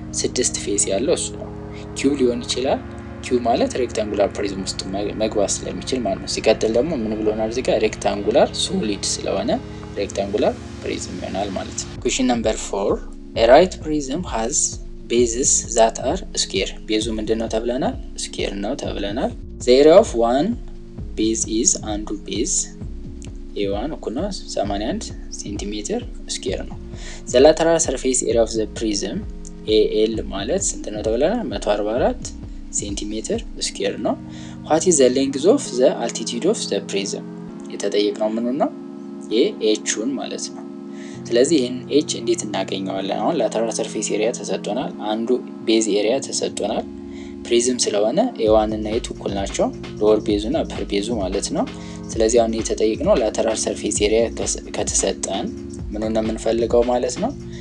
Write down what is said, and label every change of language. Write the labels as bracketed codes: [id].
[am] 6 ፌስ ያለው እሱ ነው። ኪው ሊሆን ይችላል። ኪው ማለት ሬክታንጉላር ፕሪዝም ውስጥ መግባት ስለሚችል ማለት ነው። ሲቀጥል ደግሞ ምን ብሎናል እዚህ ጋር? ሬክታንጉላር ሶሊድ ስለሆነ ሬክታንጉላር ፕሪዝም ይሆናል ማለት ነው። [en] question number 4 a right prism has bases that are square [am] ቤዙ ምንድነው ተብለናል? ስኩዌር ነው ተብለናል። [en] the area of one base is [am] አንዱ ቤዝ a1 እኩል ነው 81 ሴንቲሜትር ስኩዌር ነው። [en] the lateral surface area of the prism AL [am] ማለት ስንት ነው ተብለናል? [en] 144 ሴንቲሜትር ስኩዌር ነው። what is the length of the altitude of the prism [am] የተጠየቅነው ምን ነው? የኤቹን ማለት ነው። ስለዚህ ይህን ኤች እንዴት እናገኘዋለን? አሁን ላተራል ሰርፌስ ኤሪያ ተሰጥቶናል፣ አንዱ ቤዝ ኤሪያ ተሰጥቶናል። ፕሪዝም ስለሆነ ኤ1 እና ኤ2 እኩል ናቸው፣ ሎወር ቤዙ እና ፐር ቤዙ ማለት ነው። ስለዚህ አሁን የተጠየቅነው ላተራል ሰርፌስ ኤሪያ ከተሰጠን ምኑን ነው የምንፈልገው ማለት ነው?